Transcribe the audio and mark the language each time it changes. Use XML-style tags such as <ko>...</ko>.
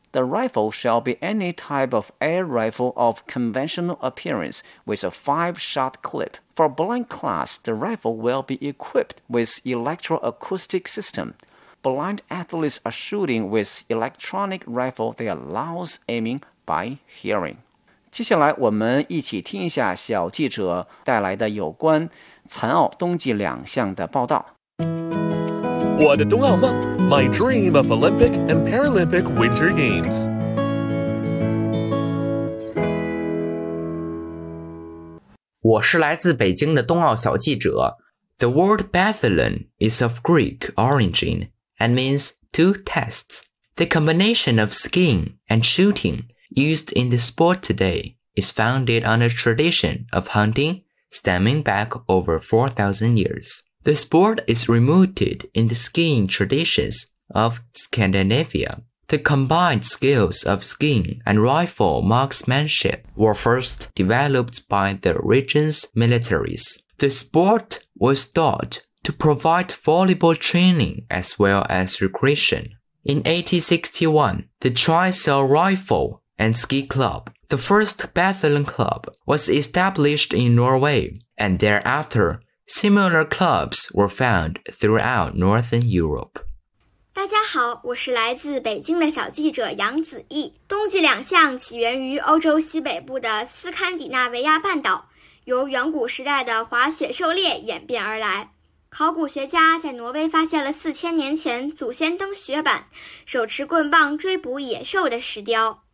<en>The rifle shall be any type of air rifle of conventional appearance with a 5-shot clip. For blind class, the rifle will be equipped with electroacoustic system. Blind athletes are shooting with electronic rifle that allows aiming by hearing.</en> <zh>接下来我们一起听一下小记者带来的有关残奥冬季两项的报道。我的冬奥梦</zh> <en>My dream of Olympic and Paralympic Winter Games。</en> <zh>我是来自北京的冬奥小记者。</zh> <en>The word biathlon is of Greek origin and means two tests. The combination of skiing and shootingused in the sport today is founded on a tradition of hunting stemming back over 4,000 years. The sport is rooted in the skiing traditions of Scandinavia. The combined skills of skiing and rifle marksmanship were first developed by the region's militaries. The sport was thought to provide valuable training as well as recreation. In 1861, the Tricell Rifle and Ski Club. The first biathlon club was established in Norway, and thereafter, similar clubs were found throughout Northern Europe.</en> <zh>大家好，我是来自北京的小记者杨子毅。冬季两项起源于欧洲西北部的斯堪的纳维亚半岛，由远古时代的滑雪狩猎演变而来。考古学家在挪威发现了4000年前祖先登雪板，手持棍棒追捕野兽的石雕。</zh>